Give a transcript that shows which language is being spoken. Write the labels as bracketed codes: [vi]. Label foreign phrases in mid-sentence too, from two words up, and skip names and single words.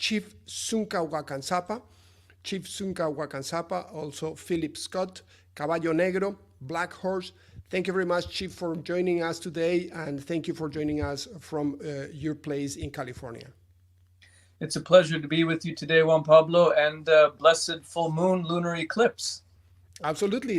[en] Chief Tsunka Waka Sapa, Chief Tsunka Waka Sapa, also Philip Scott, Caballo Negro, Black Horse. Thank you very much, Chief, for joining us today, and thank you for joining us from your place in California. It's a pleasure to be with you today, Juan Pablo, and blessed full moon lunar eclipse. Absolutely.